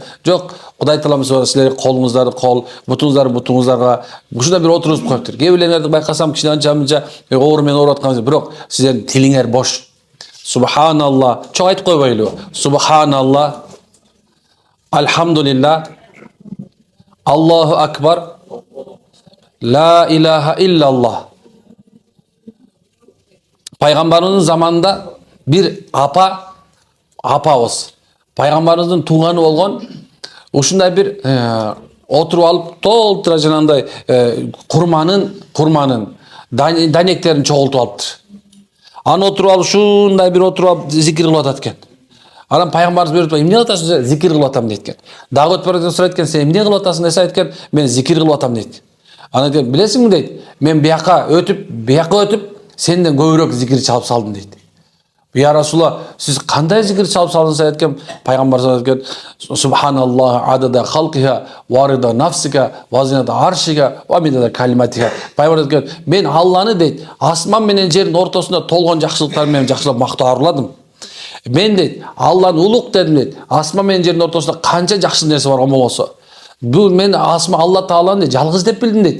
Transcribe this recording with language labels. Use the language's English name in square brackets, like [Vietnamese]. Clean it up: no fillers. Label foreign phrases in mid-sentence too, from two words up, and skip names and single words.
[Kyrgyz] Жок, Кудай таалам силерге колуңуздарды кол, бутуңуздарды бутуңуздарга ушундай бир отургузуп коюптур. Кээ бирлерди байкасам кичине анча оор менен ооруп аткан, бирок сиздердин тилиңер бош. Субханалла, чоң айтып койбойлу. [Arabic] سبحان الله، الحمد لله, الله أكبر، لا إله إلا الله. [Kyrgyz] Пайгамбарыбыздын заманында бир апабыз, пайгамбарыбыздын тууганы болгон, ушундай бир отуруп алып толтура жанагындай курманын данектерин чогултуп алыптыр. Аны отуруп алып ушундай бир отуруп алып зикир кылып атат экен. Анан пайгамбарыбыз бuyuruп, эмне кылып атасың? Зикир кылып атам дейт экен. Дагы өтүп баратып сурайт экен, сен эмне кылып атасың десе айткан, мен зикир кылып атам дейт. Анан айтат, билесиңби дейт, мен бияка өтүп, сенден көбүрөөк зикир чалып салдым дейт. [Arabic] يا رسول الله, [Kyrgyz] сиз кандай зикир чалып салдыңыз айткан? Пайгамбарыбыз айткан, [Arabic] سبحان الله عدد خلقه، ورضا نفسه، وزنة عرشه، ومداد كلماته. [Kyrgyz] Пайгамбар айткан, мен Алланы дейт, асман менен жердин ортосунда толгон жакшылыктар менен жакшылап мактоо арладым. Мен дейт, Алланы улук дедим дейт, асман менен жердин ортосунда канча жакшы нерсе бар болсо. Бул мен Алла Тааланы жалгыз деп билдим дейт.